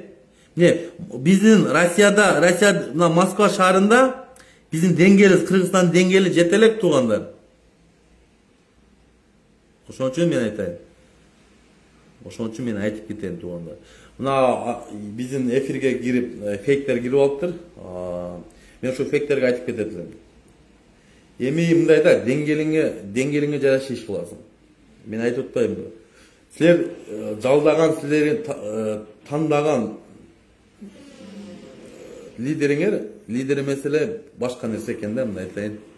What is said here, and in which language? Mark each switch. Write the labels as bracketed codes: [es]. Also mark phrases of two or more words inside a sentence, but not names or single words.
[ky] Биздин Россия мына Москва шаарында биздин деңгээлибиз, Кыргызстандын деңгээли жете элек туугандар. Ошон үчүн мен айтып кетейин туугандар. Мына биздин эфирге кирип, фейктер кирип алыптыр. Мен шу фейктерге айтып кетедилер. Эми мындай да, деңгелиңе жараша иш кыласың. Мен айтып атпаймынбы? Силер жалдаган, силердин тандаган лидери меселе башка нерсе экен да, мындай айтайын.